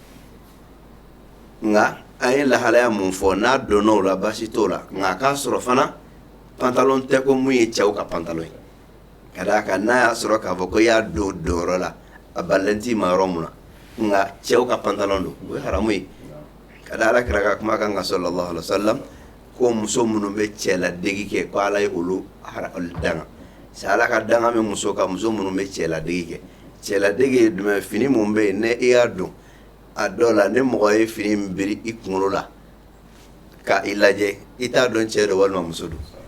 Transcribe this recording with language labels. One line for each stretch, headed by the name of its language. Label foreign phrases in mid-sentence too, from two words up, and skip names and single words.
Bambara: nka an ye lahalaya mun fɔ n'a donna o la baasi t'o la nka a k'a sɔrɔ fana pantalon tɛ ko mun ye cɛw ka pantalon ye ka d'a kan n'a y'a sɔrɔ k'a fɔ ko i y'a don yɔrɔ la a balilen t'i ma yɔrɔ mun na nka cɛw ka pantalon don o ye haramu ye ka da Alakira ka kuma kan
Arabic: sallallahu alaihi wasallam
Bambara: ko muso minnu bɛ cɛladegi kɛ ko ala ye olu danga c'est ala ka danga bɛ muso ka muso minnu bɛ cɛladegi kɛ cɛladegi ye jumɛn fini mun bɛ yen ne i y'a don a dɔw la ni mɔgɔ ye fini min biri i kunkolo la ka i lajɛ i t'a dɔn cɛ do walima muso do